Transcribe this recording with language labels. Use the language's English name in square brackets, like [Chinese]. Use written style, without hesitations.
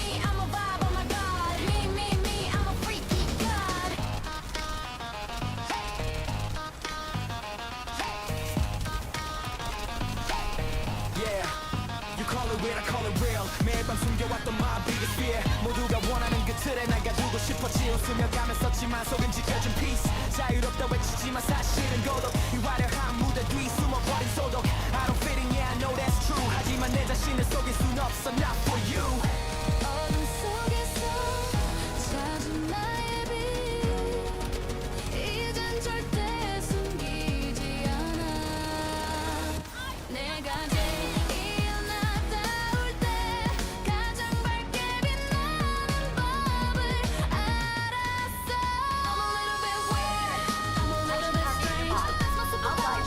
[English] I'm a vibe, oh my god. Me, I'm a freaky god. Yeah, you call it weird, I call it real. [Korean] 매일 밤 숨겨왔던 [English] my biggest fear. [Korean] 모두가 원하는 그 틀에 난 가두고 싶었지. 웃으며 가면 썼지만 속은 지켜준 [English] peace. [Korean] 자유롭다 외치지만 사실은 고독. 이 화려한 무대 뒤 숨어버린 소독. [English] I don't fit in, yeah, I know that's true. [Korean] 하지만 내 자신을 속일 순 없어, [English] not for you. [Korean] 어둠 속에서 찾은 나의 빛. 이젠 절대 숨기지 않아. 내가 제일 나다울 때 가장 밝게 빛나는 법을 알았어. [English] I'm a little bit weird. I'm a little bit strange. But that's my superpower.